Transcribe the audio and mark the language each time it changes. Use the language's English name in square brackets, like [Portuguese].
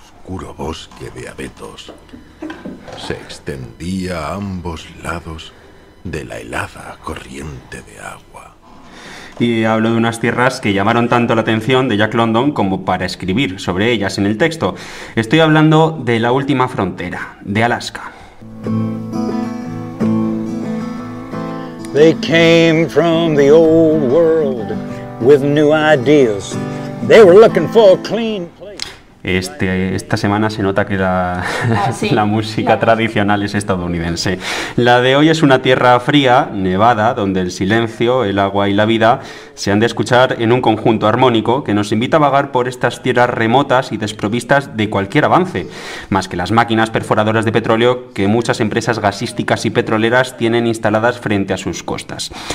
[Spanish] Oscuro bosque de abetos se extendía a ambos lados de la helada corriente de agua. Y hablo de unas tierras que llamaron tanto la atención de Jack London como para escribir sobre ellas en el texto. Estoy hablando de la última frontera, de Alaska. [English] They came from the old world with new ideas. They were looking for a clean place. [Spanish] Esta semana se nota que la música tradicional es estadounidense. La de hoy es una tierra fría, nevada, donde el silencio, el agua y la vida se han de escuchar en un conjunto armónico que nos invita a vagar por estas tierras remotas y desprovistas de cualquier avance, más que las máquinas perforadoras de petróleo que muchas empresas gasísticas y petroleras tienen instaladas frente a sus costas.